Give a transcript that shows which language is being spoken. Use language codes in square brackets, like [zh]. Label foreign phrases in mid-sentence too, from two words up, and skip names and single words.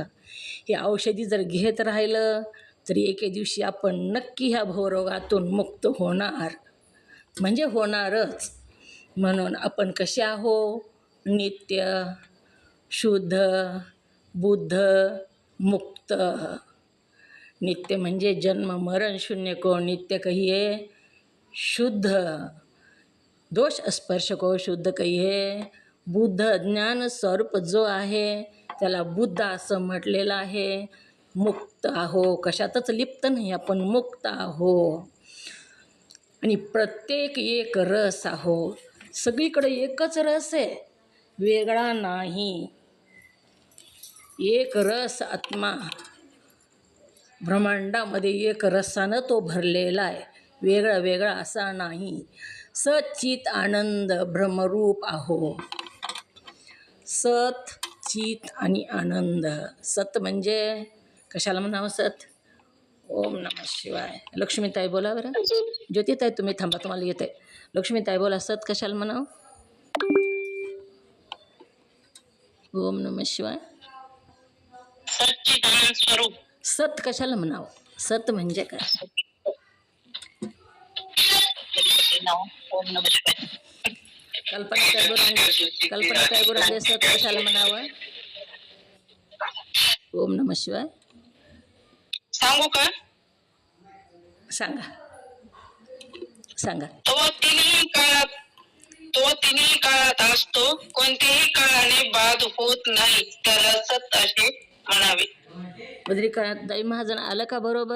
[mr] हे औषधी जर घेत राहिलं तरी एके दिवशी आपण नक्की ह्या भवरोगातून मुक्त होणार, म्हणजे होणारच. म्हणून आपण कसे आहो? नित्य, शुद्ध, बुद्ध, मुक्त. नित्य म्हणजे [hi] जन्म मरण शून्य को नित्य कहिये. शुद्ध, दोष स्पर्श को शुद्ध कहिये. [mr] बुद्ध ज्ञान स्वरूप जो आहे त्याला बुद्ध असं म्हटलेलं आहे. मुक्त आहो, कशातच लिप्त नाही, आपण मुक्त आहो. आणि प्रत्येक एक रस आहो. सगळीकडे एकच रस आहे, वेगळा नाही. एक रस आत्मा ब्रह्मांडामध्ये एक रसानं तो भरलेला आहे, वेगळा वेगळा असा नाही. सच्चित आनंद ब्रह्मरूप आहो. सत, चित आणि आनंद. सत म्हणजे कशाला म्हणावं? सत. [sa] ओम नमः शिवाय. [mr] लक्ष्मीताई बोला बरं. ज्योतिताई तुम्ही थांबा, तुम्हाला येत आहे. लक्ष्मीताई बोला, सत कशाला म्हणावं? [sa] ओम नमः शिवाय. [mr] सच्चिदानंद स्वरूप. सत कशाला म्हणावं? सत म्हणजे काय? [sa] ओम नमः शिवाय. [mr] कल्पना टायगोरांनी सत कशाला म्हणावं? [sa] ओम नमः शिवाय. [mr] सांगू का? सांगा सांगा. तो तिन्ही काळात असतो, कोणत्याही काळाने बाद होत नाही, त्याला सत असे म्हणावे. बद्रिकाताई महाजन आलं का बरोबर?